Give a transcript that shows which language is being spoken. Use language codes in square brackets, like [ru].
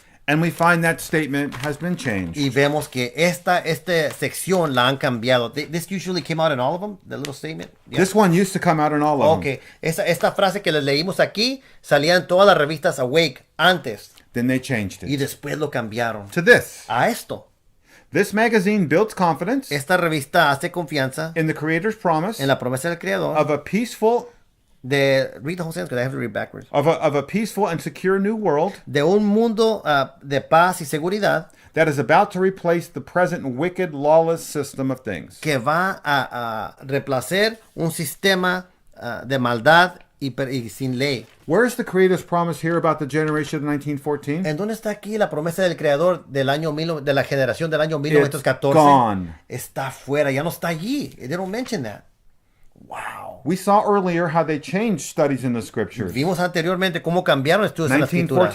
[en] and we find that statement has been changed. [es] y vemos que esta sección la han cambiado. [en] This usually came out in all of them, the little statement. Yeah. This one used to come out in all of them. [es] Ok, esta frase que les leímos aquí salía en todas las revistas Awake antes [en] Then they changed [es] y [en] it [es] después lo cambiaron [en] to this. [es] a esto. [en] This magazine builds confidence [es] Esta revista hace confianza [en] in the Creator's promise [es] en la promesa del Creador [en] of a peaceful read the whole sentence because I have to read backwards. of a peaceful and secure new world [es] De un mundo de paz y seguridad [en] that is about to replace the present wicked, lawless system of things. [es] que va a reemplazar un sistema de maldad y sin ley. [en] Where is the Creator's promise here about the generation of 1914? [es] ¿En dónde está aquí la promesa del Creador de la generación del año 1914? [en] gone. [es] Está fuera, ya no está allí. [en] They don't mention that. Wow. We saw earlier how they changed studies in the scriptures. [es] Vimos anteriormente cómo cambiaron estudios en las escrituras.